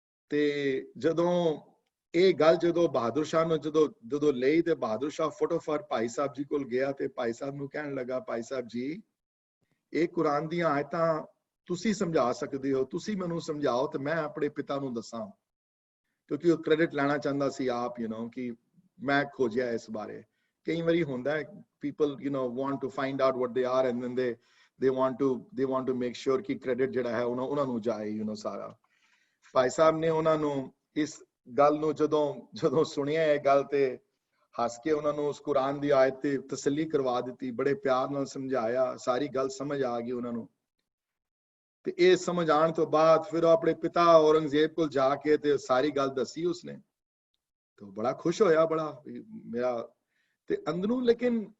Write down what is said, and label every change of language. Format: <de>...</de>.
<pa>ਤੇ ਜਦੋਂ ਇਹ ਗੱਲ ਜਦੋਂ ਬਹਾਦਰ ਸ਼ਾਹ ਨੂੰ ਜਦੋਂ ਲਈ ਤੇ ਬਹਾਦਰ ਸ਼ਾਹ ਫਟੋਫਟ ਭਾਈ ਸਾਹਿਬ ਜੀ ਕੋਲ ਗਿਆ ਤੇ ਭਾਈ ਸਾਹਿਬ ਨੂੰ ਕਹਿਣ ਲੱਗਾ, ਭਾਈ ਸਾਹਿਬ ਜੀ ਇਹ ਕੁਰਾਨ ਦੀਆਂ ਆਇਤਾਂ ਤੁਸੀਂ ਸਮਝਾ ਸਕਦੇ ਹੋ, ਤੁਸੀਂ ਮੈਨੂੰ ਸਮਝਾਓ ਤੇ ਮੈਂ ਆਪਣੇ ਪਿਤਾ ਨੂੰ ਦੱਸਾਂ, ਕਿਉਂਕਿ ਉਹ ਕ੍ਰੈਡਿਟ ਲੈਣਾ ਚਾਹੁੰਦਾ ਸੀ ਆਪ, ਕਿ ਮੈਂ ਖੋਜਿਆ ਇਸ ਬਾਰੇ। ਕਈ ਵਾਰੀ ਹੁੰਦਾ</pa> <en>people want to find out what they are and then they want to make sure</en> <pa>ਕਿ ਕ੍ਰੈਡਿਟ ਜਿਹੜਾ ਹੈ ਉਹਨਾਂ ਨੂੰ ਜਾਏ ਸਾਰਾ। ਭਾਈ ਸਾਹਿਬ ਨੇ ਉਹਨਾਂ ਨੂੰ ਇਸ ਗੱਲ ਨੂੰ ਜਦੋਂ ਸੁਣਿਆ ਇਹ ਗੱਲ ਤੇ ਹੱਸ ਕੇ ਉਹਨਾਂ ਨੂੰ ਉਸ ਕੁਰਾਨ ਦੀ ਆਇਤ ਤੇ ਤਸੱਲੀ ਕਰਵਾ ਦਿੱਤੀ, ਬੜੇ ਪਿਆਰ ਨਾਲ ਸਮਝਾਇਆ, ਸਾਰੀ ਗੱਲ ਸਮਝ ਆ ਗਈ ਉਹਨਾਂ ਨੂੰ। ਤੇ ਇਹ ਸਮਝ ਆਉਣ ਤੋਂ ਬਾਅਦ ਫਿਰ ਉਹ ਆਪਣੇ ਪਿਤਾ ਔਰੰਗਜ਼ੇਬ ਕੋਲ ਜਾ ਕੇ ਤੇ ਸਾਰੀ ਗੱਲ ਦੱਸੀ ਉਸਨੇ। ਤੇ ਬੜਾ ਖੁਸ਼ ਹੋਇਆ, ਬੜਾ ਮੇਰਾ ਤੇ ਅੰਦਰੋਂ। ਲੇਕਿਨ</pa>